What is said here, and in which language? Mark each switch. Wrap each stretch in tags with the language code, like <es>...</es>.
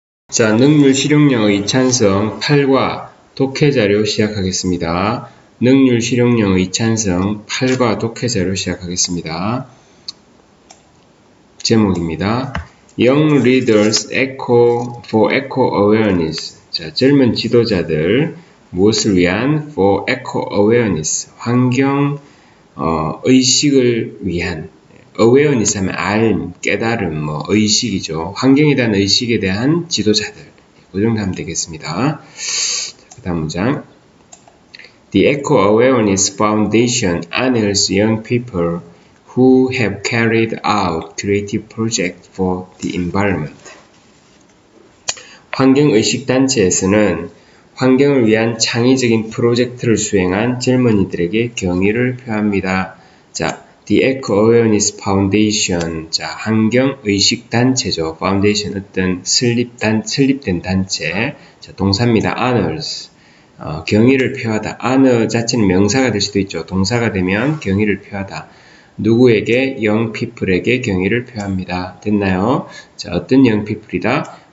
<ko>자, 능률 실용영어 2찬성 8과 독해자료 시작하겠습니다. 능률 실용영어 2찬성 8과 독해자료 시작하겠습니다. 제목입니다.</ko> <en>Young Leaders Echo for Eco Awareness.</en> <ko>자, 젊은 지도자들 무엇을 위한</ko> <en>for Eco Awareness.</en> <ko>환경 의식을 위한. awareness 하면 알, 깨달음, 의식이죠. 환경에 대한 의식에 대한 지도자들. 그 정도 하면 되겠습니다. 그 다음 문장.</ko> <en>The Eco Awareness Foundation honors young people who have carried out creative projects for the environment.</en> <ko>환경의식단체에서는 환경을 위한 창의적인 프로젝트를 수행한 젊은이들에게 경의를 표합니다. 자, The Eco Awareness Foundation, 자, 환경의식단체죠. Foundation, 어떤 설립된 단체. 자, 동사입니다. honors, 경의를 표하다. honor 자체는 명사가 될 수도 있죠. 동사가 되면 경의를 표하다. 누구에게? young people에게 경의를 표합니다. 됐나요? 자, 어떤 young people이다?</ko>